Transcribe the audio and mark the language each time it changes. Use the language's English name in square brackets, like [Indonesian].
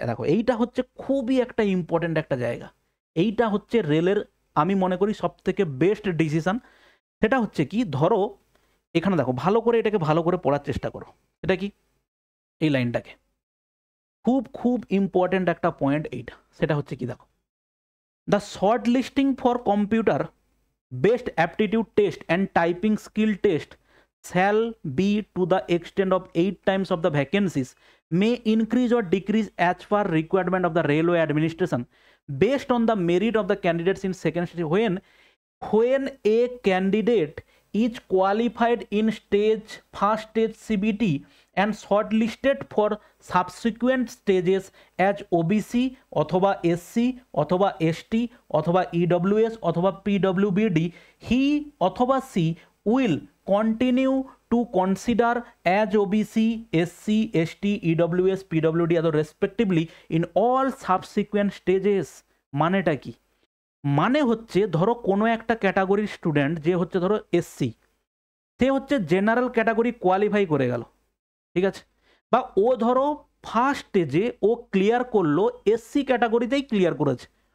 [Bangla] দেখো এইটা হচ্ছে খুবই একটা ইম্পর্টেন্ট একটা জায়গা, এইটা হচ্ছে রেলের আমি মনে করি সব থেকে বেস্ট ডিসিশন। সেটা হচ্ছে কি, ধরো এখানে দেখো ভালো করে, এটাকে ভালো করে পড়ার চেষ্টা করো, এটা কি, এই লাইনটাকে, খুব খুব ইম্পর্টেন্ট একটা পয়েন্ট এইটা। সেটা হচ্ছে কি, দেখো, [English] The short listing for computer based aptitude test and typing skill test shall be to the extent of 8 times of the vacancies, may increase or decrease as per requirement of the railway administration based on the merit of the candidates in second stage. When a candidate is qualified in first stage CBT and shortlisted for subsequent stages as OBC [Bangla] অথবা [English] SC অথবা ST অথবা EWS অথবা PWBD, he অথবা she will continue to consider as OBC, SC, ST, EWS, PWD other respectively in all subsequent stages। [Bangla] মানেটা কি, মানে হচ্ছে ধরো কোনো একটা ক্যাটাগরির স্টুডেন্ট যে হচ্ছে ধরো SC, সে হচ্ছে জেনারেল ক্যাটাগরি কোয়ালিফাই করে গেল, ঠিক আছে, বা ও ধরো ফার্স্ট স্টেজে ও ক্লিয়ার করলো, SC ক্যাটাগরিতেই ক্লিয়ার করেছে,